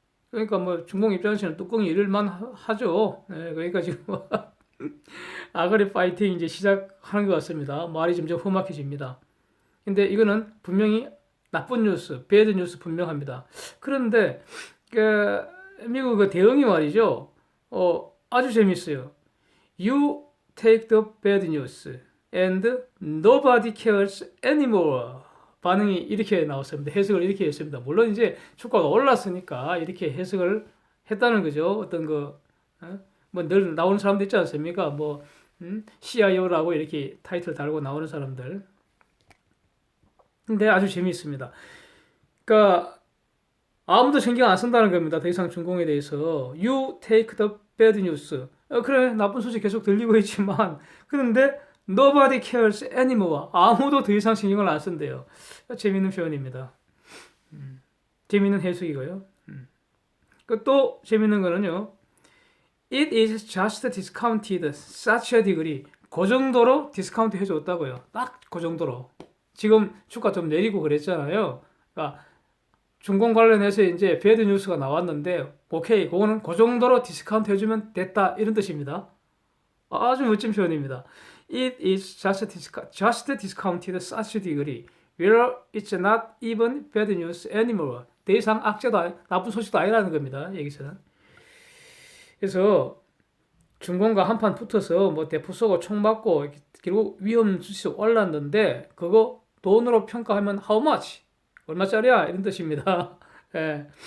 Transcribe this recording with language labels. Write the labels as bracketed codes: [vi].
[ko] 그러니까 중공 입장에서는 뚜껑이 열릴만 하죠. 그러니까 지금 아가리 파이팅 이제 시작하는 것 같습니다. 말이 점점 험악해집니다. 근데 이거는 분명히 나쁜 뉴스, 배드 뉴스 분명합니다. 그런데 그 미국 그 대응이 말이죠. 아주 재밌어요. [en] You take the bad news and nobody cares anymore. [ko] 반응이 이렇게 나왔습니다. 해석을 이렇게 했습니다. 물론 이제 주가가 올랐으니까 이렇게 해석을 했다는 거죠. 어떤 늘 나오는 사람도 있지 않습니까? CIO라고 이렇게 타이틀 달고 나오는 사람들. 근데 아주 재미있습니다. 그러니까 아무도 신경 안 쓴다는 겁니다. 더 이상 중공에 대해서. [en] You take the bad news. [ko] 그래, 나쁜 소식 계속 들리고 있지만, 그런데 [en] nobody cares anymore. [ko] 아무도 더 이상 신경을 안 쓴대요. 재미있는 표현입니다. 재미있는 해석이고요. 또 재미있는 거는요. [en] It is just discounted such a degree. [ko] 그 정도로 디스카운트 해줬다고요. 딱 그 정도로. 지금 주가 좀 내리고 그랬잖아요. 그러니까 중공 관련해서 이제 배드 뉴스가 나왔는데, 오케이, 그거는 그 정도로 디스카운트 해주면 됐다. 이런 뜻입니다. 아주 멋진 표현입니다. [en] It is just discounted such a degree where it's not even bad news anymore. [ko] 더 이상 악재도 나쁜 소식도 아니라는 겁니다. 여기서는. 그래서 중공과 한판 붙어서 대포 쏘고 총 맞고 결국 위험 수치 올랐는데 그거 돈으로 평가하면 [en] how much? [ko] 얼마짜리야? 이런 뜻입니다. 예.